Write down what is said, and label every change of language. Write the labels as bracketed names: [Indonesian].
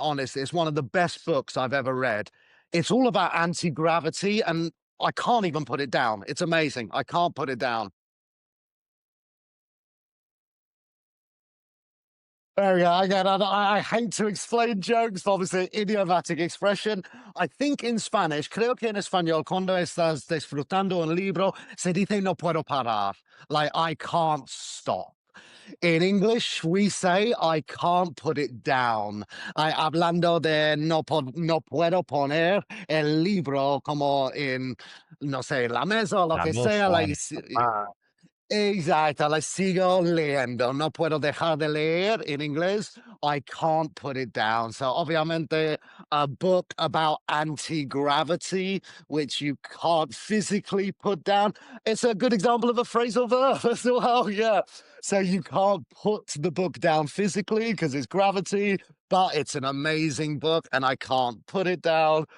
[English] Honestly, it's one of the best books I've ever read. It's all about anti-gravity and I can't even put it down. It's amazing. I can't put it down. There we go. Again, I hate to explain jokes, but obviously, idiomatic expression. I think in Spanish, [Spanish] creo que en español, cuando estás disfrutando un libro, se dice no puedo parar. [English] Like, I can't stop. In English, we say I can't put it down. [Spanish] Hablando de no puedo poner el libro como en, no sé, la mesa o lo La que sea. Like, exacto, la sigo leyendo. No puedo dejar de leer in inglés. [English] I can't put it down. So, [Spanish] obviamente, [English] a book about anti-gravity, which you can't physically put down. It's a good example of a phrasal verb as well. Yeah. So you can't put the book down physically because it's gravity, but it's an amazing book and I can't put it down.